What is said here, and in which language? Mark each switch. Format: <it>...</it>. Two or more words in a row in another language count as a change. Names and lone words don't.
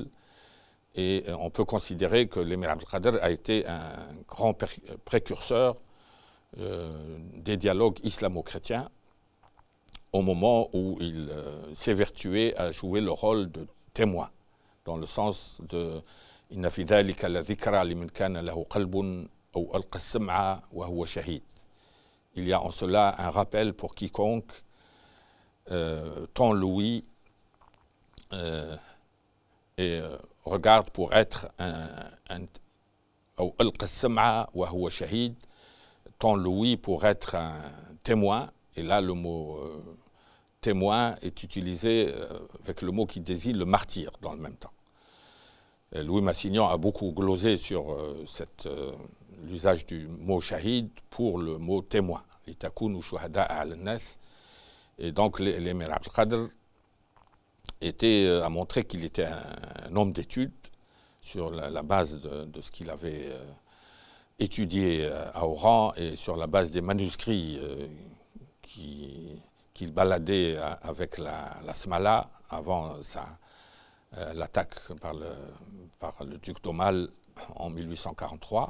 <fr>Et on peut considérer que l'émir Abdelkader a été un grand précurseur des dialogues islamo-chrétiens au moment où il s'évertuait à jouer le rôle de témoin, dans le sens de «</fr> <ar>إن في ذلك لذكرى لمن كان له قلب أو ألقى السمع وهو شهيد ».</ar> <fr>Il y a en cela un rappel pour quiconque tend l'ouïe et regarde pour être</fr> <ar>أو ألقى السمع وهو شهيد,</ar> <fr>tend l'ouïe pour être un témoin. Et là, le mot témoin est utilisé avec le mot qui désigne le martyr dans le même temps. Et Louis Massignon a beaucoup glosé sur l'usage du mot shahid pour le mot témoin.</fr> <ar>لتكونوا شهداء على الناس.</ar> <fr>Et donc l'émir Abdelkader a montré qu'il était un homme d'études sur la base de ce qu'il avait étudié à Oran et sur la base des manuscrits qu'il baladait avec la Smala avant l'attaque par le duc d'Aumale en 1843.</fr>